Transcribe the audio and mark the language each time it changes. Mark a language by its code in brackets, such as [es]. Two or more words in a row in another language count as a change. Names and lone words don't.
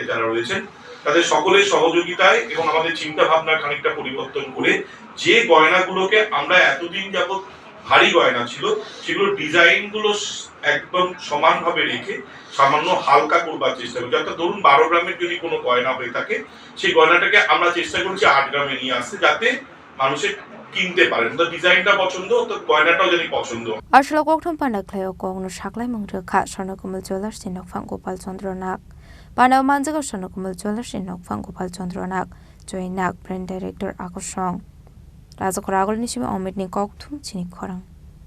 [bn] যারা রয়েছেন তাদের সকলের সহযোগিতায় এবং আমাদের চিন্তা ভাবনার খানিকটা পরিবর্তন করে যে গয়নাগুলোকে আমরা এতদিন যাবত ভারী গয়না ছিল সেগুলো ডিজাইন গুলো একদম সমানভাবে রেখে সামান্য হালকা করবার চেষ্টা করছি অর্থাৎ ধরুন 12 গ্রামের যদি কোনো গয়না হয়ে থাকে সেই গয়নাটাকে আমরা চেষ্টা করছি 8 গ্রামে নিয়ে আসতে যাতে মানুষের কিনতে পারেন তো ডিজাইনটা পছন্দ তো গয়নাটাও যদি পছন্দ [trp] Ashlo koktum panda klayo kongno shaklai mungrekha Swarnakomal Jewelers in Nokfang Gopal Chandra Nag Panaw manjaga Swarnakomal Jewelers in Nokfang Gopal Chandra Nag Joy Nag [en] brand director [trp] Akoshong Rajakoragol nishime omit ni koktum chini khorang